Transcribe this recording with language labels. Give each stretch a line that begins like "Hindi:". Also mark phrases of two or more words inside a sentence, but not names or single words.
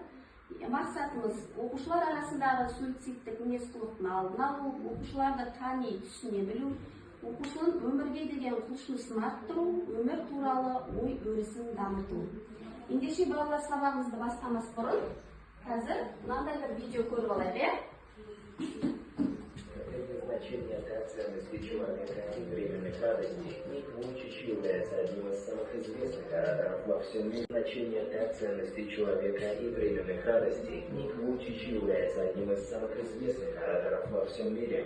Kazakh: Мақсатымыз оқушылар арасындағы суицидтік мінез-құлықтың алдын алу, оқушыларды тани түсіне білу, оқушының өмірге деген құлшынысын арттыру, өмір туралы ой өрісін дамыту. Ендеше балалар, сабағымызды бастамас бұрын қазір мынандай бір видео көріп алайық.
Russian: Значение ценности человека и временных радостей. Ник Вуйчич является одним из самых известных ораторов во всем мире. Значение ценности человека и временных радостей. Ник Вуйчич является одним из самых известных ораторов во всем мире.